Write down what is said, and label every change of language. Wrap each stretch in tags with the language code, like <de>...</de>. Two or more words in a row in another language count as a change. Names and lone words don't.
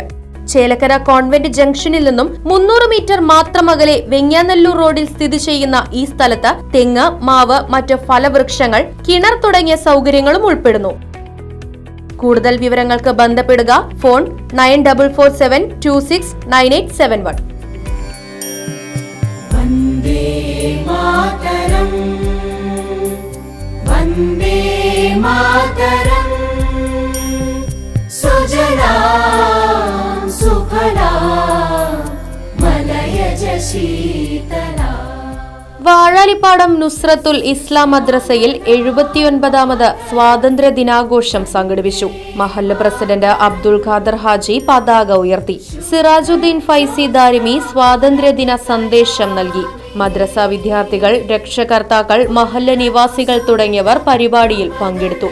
<ml>ചേലക്കര കോൺവെന്റ് ജംഗ്ഷനിൽ നിന്നും 300 മീറ്റർ മാത്രം അകലെ വെങ്ങാനല്ലൂർ റോഡിൽ സ്ഥിതി ചെയ്യുന്ന ഈ സ്ഥലത്ത് തെങ്ങ്, മാവ്, മറ്റ് ഫലവൃക്ഷങ്ങൾ, കിണർ തുടങ്ങിയ സൗകര്യങ്ങളും ഉൾപ്പെടുന്നു. കൂടുതൽ വിവരങ്ങൾക്ക് ബന്ധപ്പെടുക. ഫോൺ 9447269871.</ml> <sa>वन्दे मातरम् सुजला सुफला मलयज शीतला.</sa> <ml>വാഴാലിപ്പാടം നുസ്രത്തുൽ ഇസ്ലാം മദ്രസയിൽ 79ാമത് സ്വാതന്ത്ര്യ ദിനാഘോഷം സംഘടിപ്പിച്ചു. മഹല്ല് പ്രസിഡന്റ് അബ്ദുൽ ഖാദർ ഹാജി പതാക ഉയർത്തി. സിറാജുദ്ദീൻ ഫൈസി ദാരിമി സ്വാതന്ത്ര്യദിന സന്ദേശം നൽകി. മദ്രസ വിദ്യാർത്ഥികൾ, രക്ഷകർത്താക്കൾ, മഹല്ല് നിവാസികൾ തുടങ്ങിയവർ പരിപാടിയിൽ പങ്കെടുത്തു.</ml>